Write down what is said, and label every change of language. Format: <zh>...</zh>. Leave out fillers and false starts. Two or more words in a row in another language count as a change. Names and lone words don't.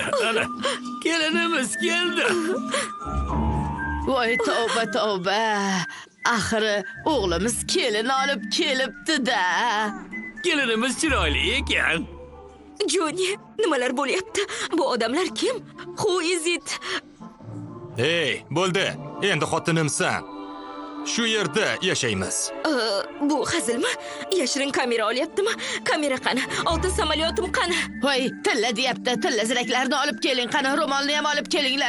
<uz>Ana, kelinimiz keldi. Voy tavba tavba. Axiri o'g'limiz kelin olib kelibdi-da. Kelinimiz chiroyli ekan. Joni, nimalar bo'lyapti? Bu odamlar kim?</uz> <en>Who is it?</en> <uz>Hey, bo'ldi. Endi xotinimsan. Shu yerda yashaymiz. Bu hazilmi? Yashirin kamera olyaptimi? Kamera qani? Oltin samolyotim qani? Voy, tilla deyapti. Tilla ziraklarni olib keling. Qani ro'molni ham olib kelinglar.</uz>